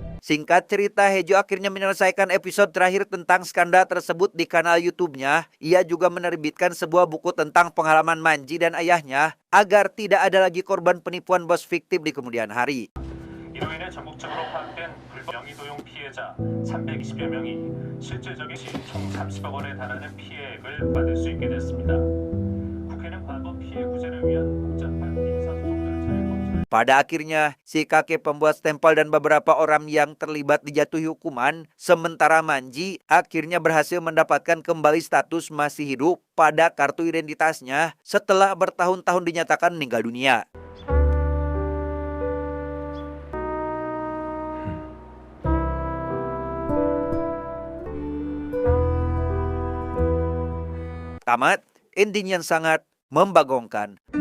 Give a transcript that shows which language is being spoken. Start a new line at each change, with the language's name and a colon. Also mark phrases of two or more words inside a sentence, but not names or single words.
Indonesian: Singkat cerita, Hejo akhirnya menyelesaikan episode terakhir tentang skandal tersebut di kanal YouTube-nya. Ia juga menerbitkan sebuah buku tentang pengalaman Manji dan ayahnya agar tidak ada lagi korban penipuan bos fiktif di kemudian hari.
Korean: 이로 인해 전국적으로 파악된 불법 명의 도용 피해자 320여 명이 실질적인 총 30억 원에 달하는 피해액을 받을 수 있게 됐습니다. 국회는 과거 피해 구제를 위한 복잡한 민사소송 절차를
Indonesian: Pada akhirnya, si kakek pembuat stempel dan beberapa orang yang terlibat dijatuhi hukuman, sementara Manji akhirnya berhasil mendapatkan kembali status masih hidup pada kartu identitasnya setelah bertahun-tahun dinyatakan meninggal dunia. Tamat, ending yang sangat membagongkan.